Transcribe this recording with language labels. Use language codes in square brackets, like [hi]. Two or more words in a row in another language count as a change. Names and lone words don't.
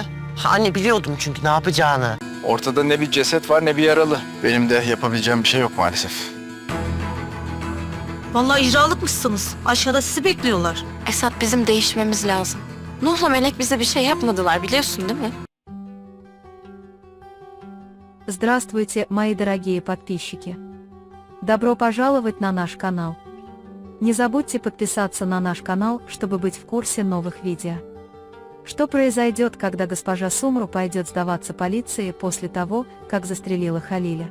[tr] Anne biliyordum çünkü ne yapacağını. Ortada ne bir ceset var ne bir yaralı. Benim de yapabileceğim bir şey yok maalesef. Vallahi icralıkmışsınız. Aşağıda sizi bekliyorlar. Esat, bizim değişmemiz lazım. Nuh'la Melek bize bir şey yapmadılar, biliyorsun değil mi? [ru] Здравствуйте, мои дорогие подписчики! Добро пожаловать на наш канал! Не забудьте подписаться на наш канал, чтобы быть в курсе новых видео. Что произойдет, когда госпожа Сумру пойдет сдаваться полиции после того, как застрелила Халиля?